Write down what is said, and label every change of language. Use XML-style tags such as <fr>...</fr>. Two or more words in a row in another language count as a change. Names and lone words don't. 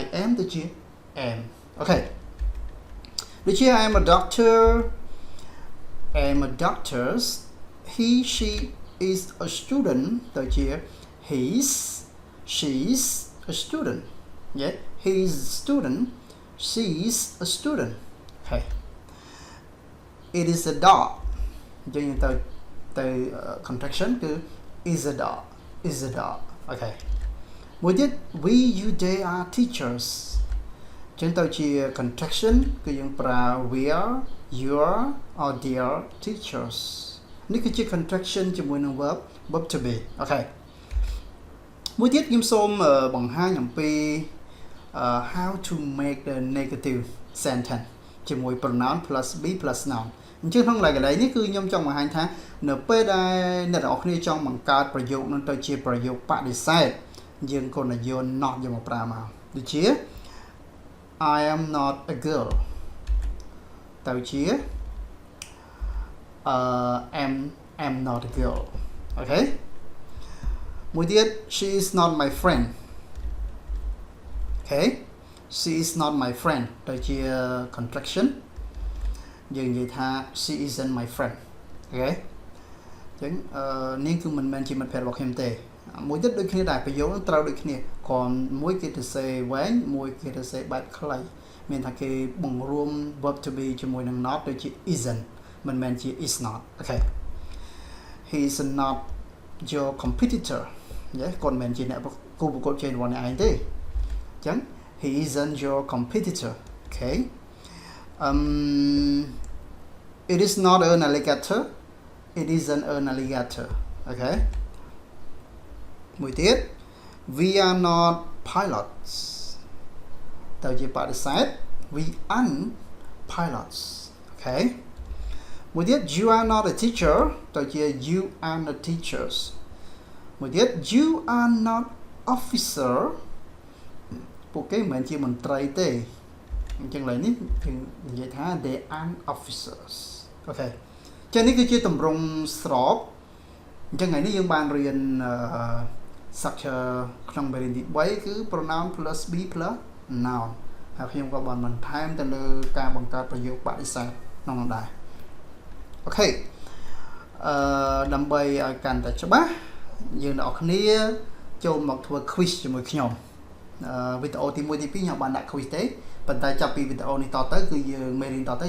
<en>am ទៅជា am</en> <km>អូខេដូចជា</km> <en>I am a doctor I am a doctor he she is a student ទៅជា he's she's a student yeah he's a student she's a student okay it is a dog</en> <km>អញ្ចឹងទៅ</km> <en>contraction គឺ is a dog okay</en> <km>មួយទៀត</km> <en>we you they are teachers</en> <km>អញ្ចឹងទៅជា</km> <en>contraction</en> <km>គឺយើងប្រើ</km> <en>we are you are or they are teachers</en> <km>នេះគឺជា</km> <en>contraction</en> <km>ជាមួយនឹង</km> <en>verb to be</en> <km>អូខេមួយទៀតខ្ញុំ សូមបង្ហាញអំពី</km> <en>how to make the negative sentence</en> <km>ជាមួយ</km> <en>pronoun plus be plus noun</en> <km>អញ្ចឹងក្នុងកន្លែងនេះគឺខ្ញុំចង់បង្ហាញថានៅពេលដែលអ្នកទាំងអស់គ្នាចង់បង្កើតប្រយោគនឹងទៅជាប្រយោគបដិសេធយើងគណយក not យកមកប្រើមកដូចជា</km> <en>I am not a girl</en> <km>ទៅជា</km> <en>am not a girl</en> <km>អូខេមួយទៀត</km> <en>she is not my friend okay she is not my friend ទៅជា contraction</en> <km>យើងនិយាយថា</km> <en>she isn't my friend</en> <km>អូខេអញ្ចឹងនេះគឺមិនមែនជាមិត្តភក្តិរបស់ខ្ញុំទេមួយទៀតដូចគ្នាដែរប្រយោគនឹងត្រូវដូចគ្នាគ្រាន់មួយគេទៅសេវែងមួយគេទៅសេបែបខ្លីមានថាគេបង្រួម</km> <en>verb to be</en> <km>ជាមួយនឹង not ដូចជា isn't មិនមែនជា</km> <en>is not</en> <km>អូខេ</km> <en>he is not your competitor</en> <km>គាត់មិនមែនជាអ្នកគូប្រកួតជ័យរបស់អ្នកឯងទេអញ្ចឹង</km> <en>he isn't your competitor okay it is not an alligator it isn't an alligator okay</en> <km>មួយទៀត</km> <en>we are not pilots</en> <km>ទៅជាបដិសេធ</km> <en>we aren't pilots okay មួយ ទៀត you are not a teacher ទៅជា you are not teachers</en> <km>មួយទៀត</km> <en>you are not officer ពួក</en> <km>គេមិនមែនជាមន្ត្រីទេអញ្ចឹងឡើយនេះគឺនិយាយថា</km> <en>they aren't officers</en> <km>អូខេចឹងនេះគឺជាទម្រង់ស្របអញ្ចឹងថ្ងៃនេះយើងបានរៀនstructure ក្នុងមេរៀនទី3គឺ</km> <en>pronoun plus be plus noun</en> <km>ហើយខ្ញុំក៏បានបន្ថែមទៅលើការបង្កើតប្រយោគបដិសេធក្នុងនោះដែរអូខេ ដើម្បីឲ្យកាន់តែច្បាស់យើងអ្នកនរគ្នាចូលមកធ្វើ quiz ជាមួយខ្ញុំវីដេអូទី1ទី2ខ្ញុំបានដាក់ quiz ទេប៉ុន្តែចាប់ពីវីដេអូនេះតទៅគឺយើងមេរៀនតទៅ</km>